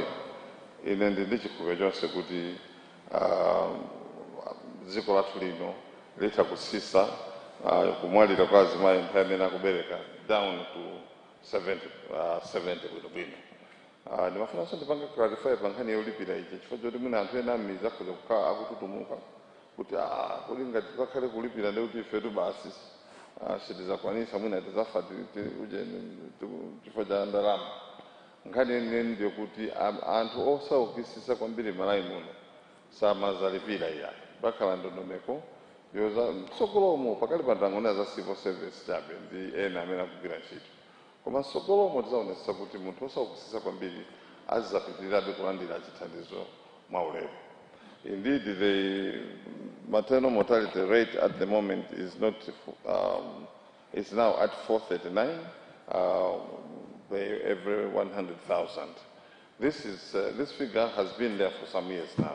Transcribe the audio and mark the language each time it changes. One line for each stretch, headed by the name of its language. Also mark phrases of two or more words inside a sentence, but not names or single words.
Nyanja: Ine ndi chikhulupiriro chonse kuti dziko lathu lino litha kusisa kumwalira kwa azimayi nthawi imene akubereka
English: down to
Nyanja: 70 bwinobwino. Ndimafunanso ndipanga clarify pa nkhani yolipira ichi chifukwa choti mwina anthu ena amiza akhoza kukhala akututumuka kuti kodi ngati tikakhale kulipira ndi kuti ifetu basi sitizakwanisa mwina tizafa chifukwa cha ndalama. Nkhani yeniyeni ndiyo kuti anthu osaukitsitsa kwambiri Malawi muno samazalipira iya pakhala ndondomeko yoza mtsogolomo pakali pantang'ono za
English: civil service
Nyanja: chabe ndi ena amene akugwira ntchito. Koma mtsogolomo tizaonetsa kuti munthu osaukitsitsa kwambiri azizapitirirabe kulandira chithandizo mwaulere.
English: Indeed, the maternal mortality rate at the moment is not is now at 439 by every 100,000. This figure has been there for some years now.